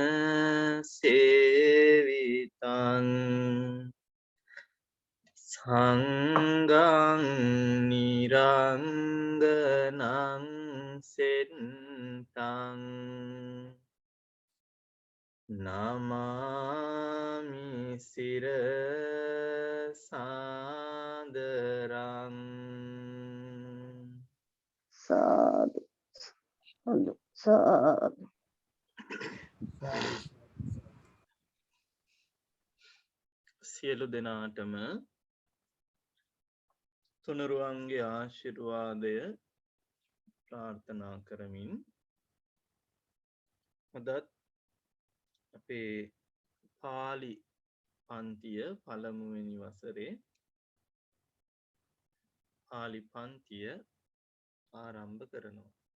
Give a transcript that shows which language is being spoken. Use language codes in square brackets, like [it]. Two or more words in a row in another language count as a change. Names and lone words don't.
[pi] සේවිතං සංඝං නිරංගනං සෙත්තං නමාමි සිරසාදරං සාදු සාදු සාදු. [si] සියලු දෙනාටම තුනුරුවන්ගේ ආශිර්වාදය ප්‍රාර්ථනා කරමින් අදත් අපේ පාලි පන්තිය පළමුවෙනි වසරේ පාලි පන්තිය ආරම්භ කරනවා.